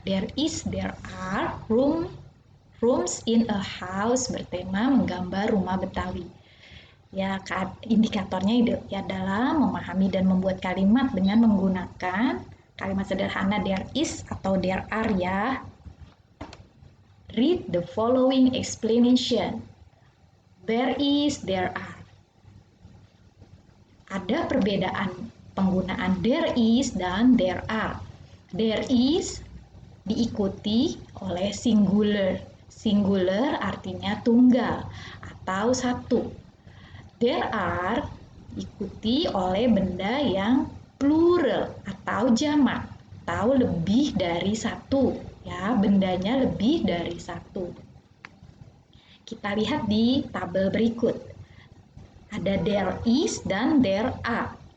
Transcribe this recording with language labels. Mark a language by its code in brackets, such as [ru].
[en] There is, there are, rooms in a house [id] bertema menggambar rumah Betawi. Ya, indikatornya adalah memahami dan membuat kalimat dengan menggunakan kalimat sederhana there is atau there are ya. [en] Read the following explanation. There is, there are. [id] Ada perbedaan penggunaan there is dan there are. There is diikuti oleh singular. Singular artinya tunggal atau satu. There are diikuti oleh benda yang plural atau jamak atau lebih dari satu. Ya, bendanya lebih dari satu. Kita lihat di tabel berikut. Ada there is dan there are.